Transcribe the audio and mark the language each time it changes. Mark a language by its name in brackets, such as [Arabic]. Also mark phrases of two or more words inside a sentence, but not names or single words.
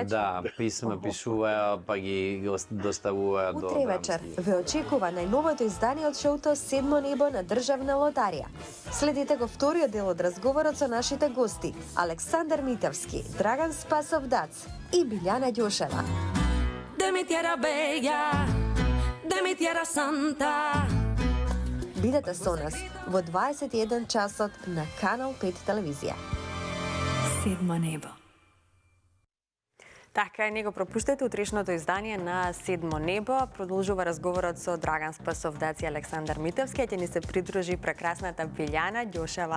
[Macedonian] Да, писма пишуваја, па ги доставуваат до Утре вечер ве очекува најновото издание од шоуто Седмо небо на државна лотарија. Следете го вториот дел од разговорот со нашите гости Александар Митевски, Драган Спасов Дац и Билјана Ѓошева. [Spanish] De mi tierra bella, de mi tierra santa. [Macedonian] Бидете со нас во 21 часот на Канал 5 телевизија. Седмо небо. Така, не го пропуштете утрешното издание на Седмо небо. Продолжува разговорот со Драган Спасов Дац и Александар Митевски, ќе ни се придружи прекрасната Билјана Ѓошева.